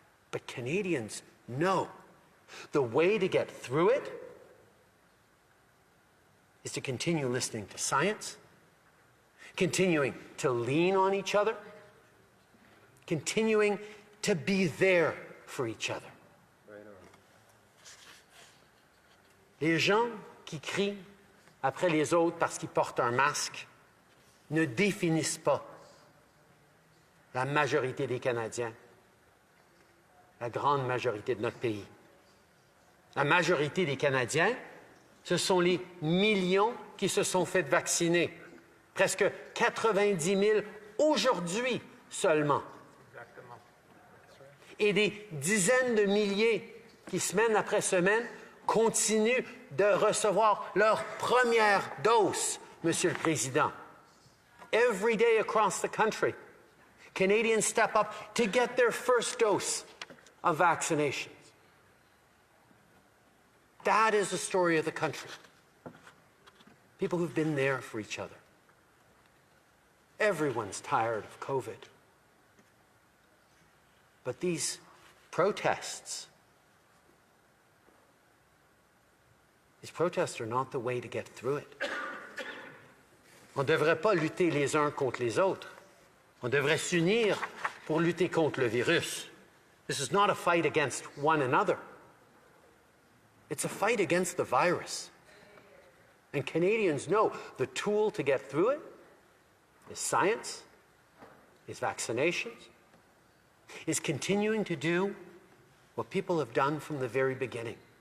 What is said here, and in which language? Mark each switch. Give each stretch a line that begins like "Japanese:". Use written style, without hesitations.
English: But Canadians know the way to get through it is to continue listening to science, continuing to lean on each other, continuing to be there for each other.
French: Les gens qui crient après les autres parce qu'ils portent un masque ne définissent pas la majorité des Canadiens, la grande majorité de notre pays. La majorité des Canadiens, ce sont les millions qui se sont fait vacciner. Presque 90 000 aujourd'hui seulement. Exactement. Et des dizaines de milliers qui, semaine après semaine, continuent de recevoir leur première dose, Monsieur le Président.
English: Every day across the country, Canadians step up to get their first dose of vaccinations. That is the story of the country. People who've been there for each other. Everyone's tired of COVID. But these protests are not the way to get through it.
French: On ne devrait pas lutter les uns contre les autres. On devrait s'unir pour lutter contre le virus.
English: This is not a fight against one another. It's a fight against the virus. And Canadians know the tool to get through it is science, is vaccinations, is continuing to do what people have done from the very beginning.